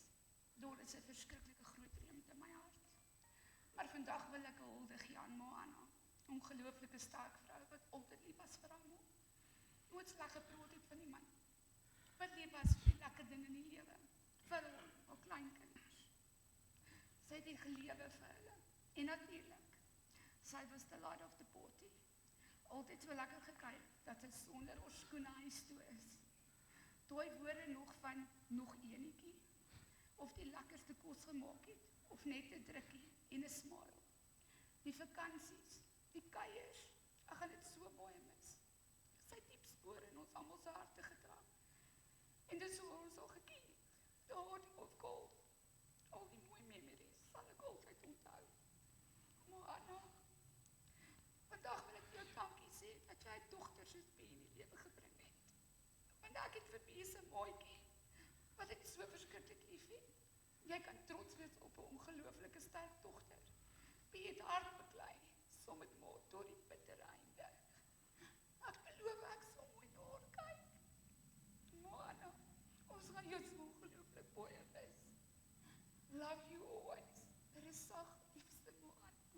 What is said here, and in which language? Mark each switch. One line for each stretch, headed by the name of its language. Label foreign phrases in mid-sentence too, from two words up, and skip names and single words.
Afrikaans: Daar is 'n verskriklike groot leemte in my hart. Maar vandag wil ek 'n hulde gee aan ma Anna. 'n Ongelooflike sterk vrou wat altyd lief was vir haar ma. Nooit sleg gepraat het van iemand. Wat lief was vir die lekker dinge in die lewe. Vir haar kleinkinders. Sy het die gelewe vir hulle. En natuurlik, sy was
English: the light of the party.
Afrikaans: Altyd so lekker gekyk, dat sy sonder haar skoene huis toe is. Daai woorde nog van, nog enetjie, of die lekkerste kos gemaak het, of net 'n drukkie en 'n smile. Die vakansies, die kuiers, ek gaan dit so baie mis. Sy het diep spore in ons almal se harte gedra. En dis hoe ons al geken,
English: the heart of gold.
Afrikaans: Al die mooi memories sal ek altyd onthou. Maar Anna, vandag wil ek jou dankie sê dat jy 'n dogter soos Bie in die lewe gebring het. Want ek het vir Bie se maatjie, wat ek so verskriklik lief het. Jy kan trots wees op 'n ongelooflike sterk dogter. Bie het hard beklei, saam met ma tot die bittere einde. Ek beloof ek sal mooi na haar kyk. Maar Anna, ons gaan jou so ongelooflik baie mis.
English: Love you always.
Afrikaans: Er is sag, liefste ma Anna.